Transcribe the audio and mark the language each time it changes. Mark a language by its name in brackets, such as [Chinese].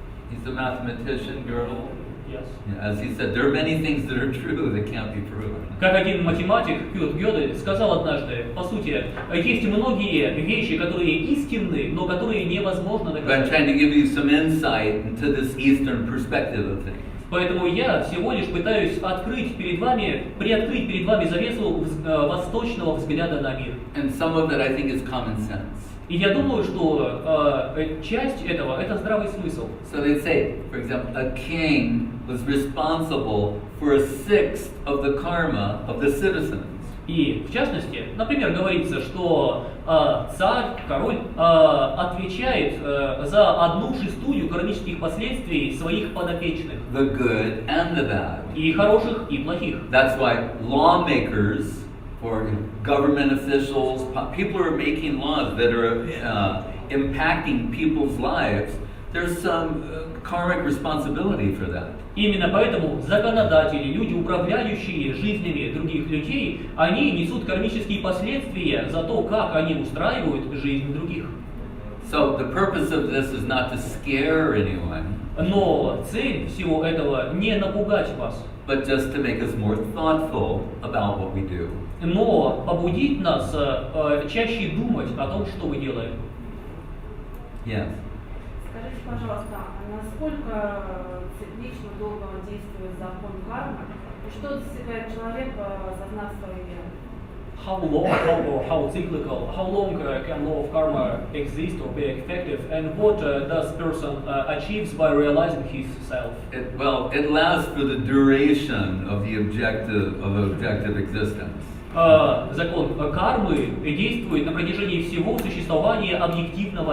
[English] He's a mathematician, Gödel. Yes. As he said, there are many things that are true that can't be proven. [Russian] Как один математик, Курт Гёдель, сказал однажды, по сути, есть многие вещи, которые истинны, но которые невозможно [English] But I'm [Russian] доказать. [English] trying to give you some insight into this Eastern perspective of things. [Russian] Поэтому я всего лишь пытаюсь приоткрыть перед вами завесу восточного взгляда на мир. [English] And some of it, I think, is common sense. [Russian] И я думаю, что часть этого – это здравый смысл. [English] So they say, for example, a king was responsible for 1/6 of the karma of the citizens. [Russian] И, в частности, например, говорится, что царь, король, отвечает за 1/6 кармических последствий своих подопечных. [English] The good and the bad. [Russian] И хороших, и плохих. [English] That's why lawmakers or government officials, people who are making laws that are impacting people's lives, there's some karmic responsibility for that. [Russian] Именно поэтому законодатели, люди, управляющие жизнями других людей, они несут кармические последствия за то, как они устраивают жизнь других. [English] So the purpose of this is not to scare anyone, [Russian] Но цель всего этого не напугать вас, [English] but just to make us more thoughtful about what we do. [Russian] но побудить нас чаще думать о том, что мы делаем. [English] Yes. [Russian] Скажите, пожалуйста, а насколько циклично долго действует закон кармы? И что достигает человек, осознав свою веру? [English] how cyclical, how long can law of karma exist or be effective, and what does person achieves by realizing his self? It lasts for the duration of the objective existence. [Russian] Закон кармы действует на протяжении всего существования объективного